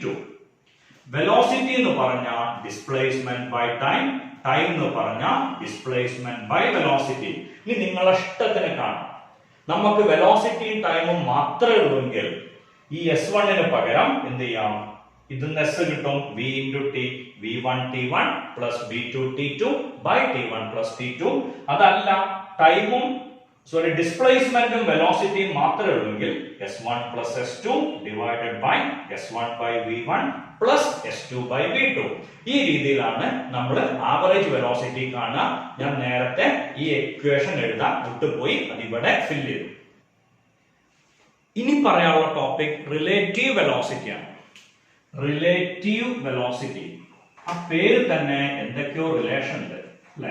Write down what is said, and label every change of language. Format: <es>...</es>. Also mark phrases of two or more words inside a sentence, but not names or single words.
<ml>വെലോസിറ്റി എന്ന് പറഞ്ഞാൽ</ml> <en>displacement by time,</en> <ml>ടൈം എന്ന് പറഞ്ഞാൽ</ml> <en>displacement by velocity.</en> <ml>ഇനി നിങ്ങളുടെ ഇഷ്ടത്തിന് കാണാം. നമുക്ക് വെലോസിറ്റിയും ടൈമും മാത്രമേ ഉള്ളൂവെങ്കിൽ ഈ S1 പകരം എന്ത് ചെയ്യാം, ഇതിന്ന് S കിട്ടും</ml> <en>v into t, v1 t1 plus v2 t2 by t1 plus t2.</en> <ml>അതല്ല ടൈമും ഡിസ്പ്ലേസ്മെന്റും വെലോസിറ്റിയും മാത്രമേ ഉള്ളൂവെങ്കിൽ</ml> <en>S1 plus S2 divided by S1 by v1 plus S2 by v2.</en> <ml>ഈ രീതിയിലാണ് നമ്മൾ</ml> <en>average velocity</en> <ml>കാണുക. ഞാൻ നേരത്തെ ഈ ഇക്വേഷൻ എഴുതാൻ വിട്ടുപോയി, അതിവിടെ ഫിൽ ചെയ്തു. ഇനി പറയാനുള്ള</ml> <en>topic relative velocity</en> <ml>ആണ്.</ml> <en>relative velocity,</en> <ml>ആ പേര് തന്നെ എന്തൊക്കെയോ റിലേഷൻ ഉണ്ട് അല്ലെ.</ml>